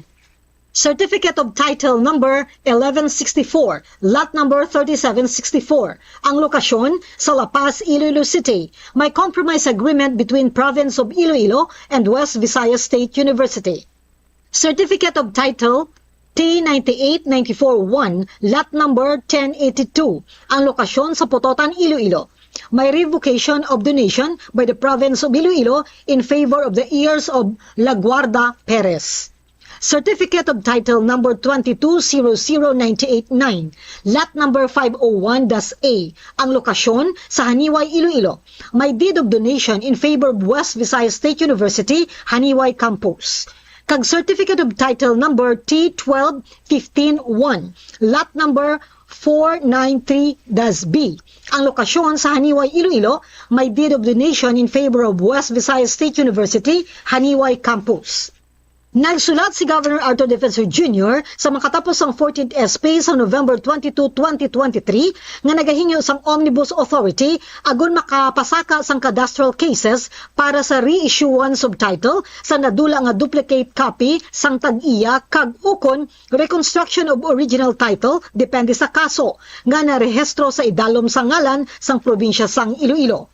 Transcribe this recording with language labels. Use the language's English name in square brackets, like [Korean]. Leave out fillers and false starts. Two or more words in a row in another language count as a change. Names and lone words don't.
[English] Certificate of Title Number 1164, Lot Number 3764. [Hiligaynon] Ang lokasyon sa [English] La Paz, Iloilo City, may compromise agreement between Province of Iloilo and West Visayas State University. Certificate of Title T9894-1, Lot Number 1082. [Hiligaynon] Ang lokasyon sa Pototan, Iloilo. [English] May revocation of donation by the Province of Iloilo in favor of the heirs of La Guarda Perez. Certificate of Title Number 2200989, Lot Number 501-A, [Hiligaynon] ang lokasyon sa Haniway, Iloilo. [English] May deed of donation in favor of West Visayas State University, Haniway Campus. Kag Certificate of Title Number T12151, Lot Number 493-B. [Hiligaynon] Ang lokasyon sa [English] Haniway, Iloilo, may deed of donation in favor of West Visayas State University, Haniway Campus. [Hiligaynon] Nagsulat si Governor Arthur Defensor Jr. sa makatapos ang 14th SP sa November 22, 2023 nga nagahinyo sang Omnibus Authority agon makapasaka sang [English] cadastral cases [Hiligaynon] para sa [English] reissuance of title [Hiligaynon] sa nadula nga [English] duplicate copy [Hiligaynon] sang tag-iya kag ukon [English] reconstruction of original title [Hiligaynon] depende sa kaso nga narehistro sa idalom sa ngalan sang probinsya sang Iloilo.